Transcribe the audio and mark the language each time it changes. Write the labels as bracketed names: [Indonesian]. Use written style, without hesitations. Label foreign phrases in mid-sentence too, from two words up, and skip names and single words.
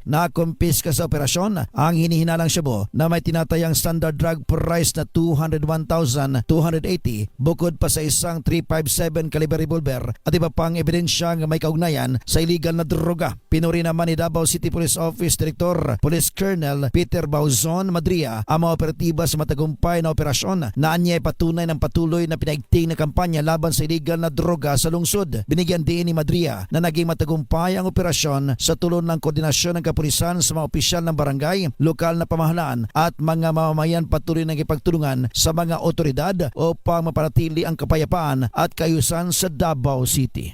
[Filipino] Nakumpiska sa operasyon ang hinihinalang shabu na may tinatayang [English] standard drug price [Filipino] na 201,280 bukod pa sa isang 357 caliber revolver at iba pang ebidensyang may kaugnayan sa illegal na droga. Pinuri naman ni Davao City Police Office Director Police Colonel Peter Bauzon Madria ang mga operatiba sa matagumpay na operasyon na anya ay patunay ng patuloy na pinaigting na kampanya laban sa illegal na droga sa lungsod. Binigyan din ni Madria na naging matagumpay ang operasyon sa tulong ng koordinasyon ng kapulisan sa mga opisyal ng barangay, lokal na pamahalaan at mga mamamayan patuloy ng ipagtulungan sa mga otoridad upang mapanatili ang kapayapaan at kaayusan sa Davao City.